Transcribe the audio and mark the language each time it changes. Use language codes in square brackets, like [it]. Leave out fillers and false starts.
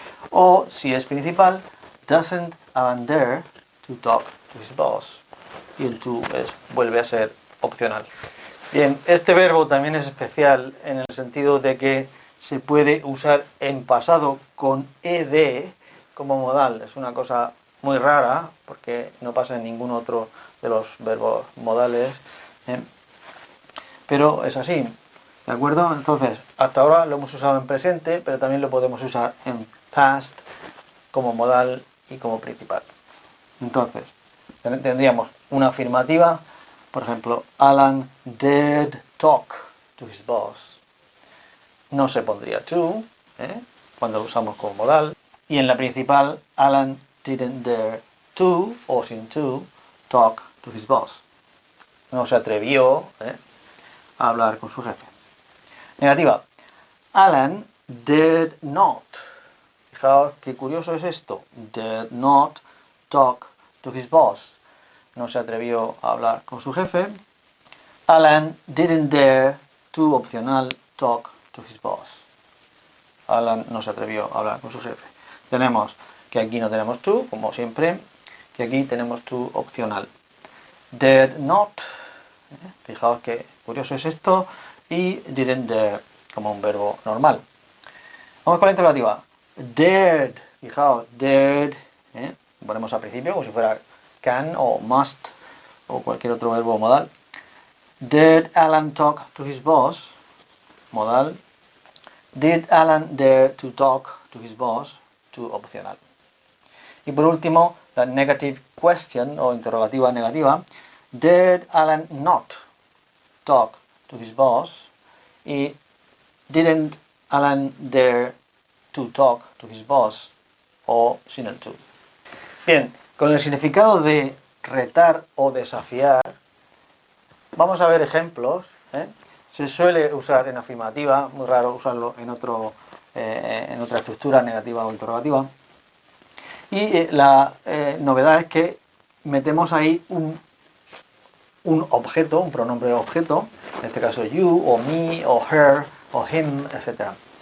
[es] O si es principal, [en] doesn't Alan dare to talk to his boss? [es] Y el to vuelve a ser opcional. Bien, este verbo también es especial en el sentido de que se puede usar en pasado con ed como modal. Es una cosa muy rara porque no pasa en ningún otro de los verbos modales, pero es así, ¿de acuerdo? Entonces, hasta ahora lo hemos usado en presente, pero también lo podemos usar en past como modal y como principal. Entonces, tendríamos una afirmativa. Por ejemplo, [en] Alan dared talk to his boss. [es] No se pondría to, cuando lo usamos como modal. Y en la principal, [en] Alan didn't dare to, [es] o sin to, [en] talk to his boss. [es] No se atrevió a hablar con su jefe. Negativa. [en] Alan dared not. [es] Fijaos qué curioso es esto. [en] Dared not talk to his boss. [es] No se atrevió a hablar con su jefe. [en] Alan didn't dare to, opcional, talk to his boss. [es] Alan no se atrevió a hablar con su jefe. Tenemos que aquí no tenemos to, como siempre, que aquí tenemos to opcional. [en] Dared not, [es] fijaos qué curioso es esto, y [en] didn't dare [es] como un verbo normal. Vamos con la interrogativa. Dared, fijaos, dared, ponemos al principio como si fuera can o must o cualquier otro verbo modal. [en] Did Alan talk to his boss? Modal. Did Alan dare to talk to his boss? To opcional. [es] Y por último, la negative question o interrogativa negativa. [en] Did Alan not talk to his boss? Y didn't Alan dare to talk to his boss, [es] o sin el to. Bien, con el significado de retar o desafiar, vamos a ver ejemplos. Se suele usar en afirmativa, muy raro usarlo en otra estructura negativa o interrogativa. Y la novedad es que metemos ahí un objeto, un pronombre objeto, en este caso you, o me, o her, o him, etc.